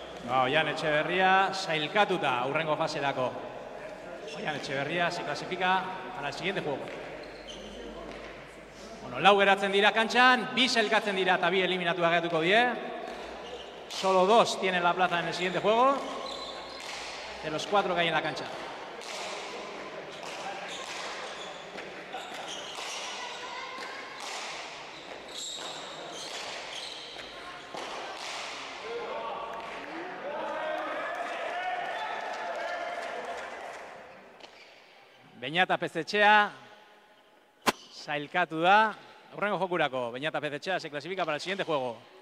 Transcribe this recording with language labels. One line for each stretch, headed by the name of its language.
Basque: Oian Etxeberria sailkatuta hurrengo faserako.
Spanish: Oian Etxeberria se clasifica para el siguiente juego.
Basque: Bueno, lau geratzen dira kantxan, 2 sailkatzen dira eta 2 eliminatuak geratuko die.
Spanish: Solo 2 tienen la plaza en el siguiente juego, de los 4 que hay en la cancha.
Basque: Beñat Apezetxea sailkatu da hurrengo jokurako.
Spanish: Beñat Apezetxea se clasifica para el siguiente juego.